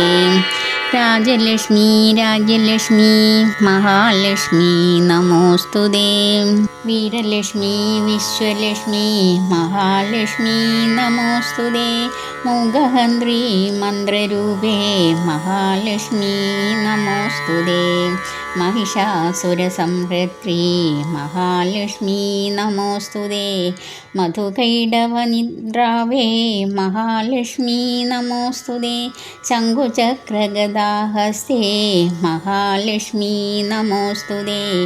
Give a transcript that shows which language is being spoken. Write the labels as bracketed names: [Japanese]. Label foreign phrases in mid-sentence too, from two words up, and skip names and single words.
[Sanskrit] രാജലക്ഷ്മി രാജ്യലക്ഷ്മി മഹാലക്ഷ്മി നമോസ്തുതേ. വീരലക്ഷ്മി വിശ്വലക്ഷ്മി മഹാലക്ഷ്മി നമോസ്തുതേ. മൂകഹന്ത്രി മന്ത്രരൂപേ മഹാലക്ഷ്മി നമോസ്തുതേ. महिषासुरसंहर्त्री महालक्ष्मी नमोस्तुते. मधुकैटभनिद्रावे महालक्ष्मी नमोस्तुते. शङ्कुचक्रगदाहस्ते महालक्ष्मी नमोस्तुते.